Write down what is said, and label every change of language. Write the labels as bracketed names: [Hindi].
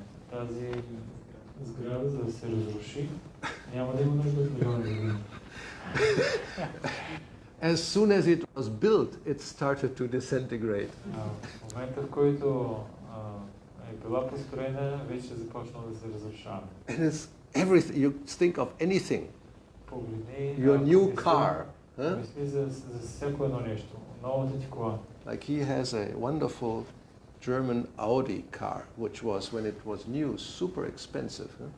[Bulgarian] Тази сграда, за да се разруши, няма да има нужда от милиони години. [English] As soon as it was built, it started to disintegrate. [Bulgarian] В момента, в който е била построена, вече започнала да се разрушава. [English] And it's everything. You think of anything. [Bulgarian] Погледни [English] Your new car. [Bulgarian] Мисли за всяко едно нещо. Новата ти кола. [English] Like he has a wonderful German Audi car, which was, when it was new, super expensive.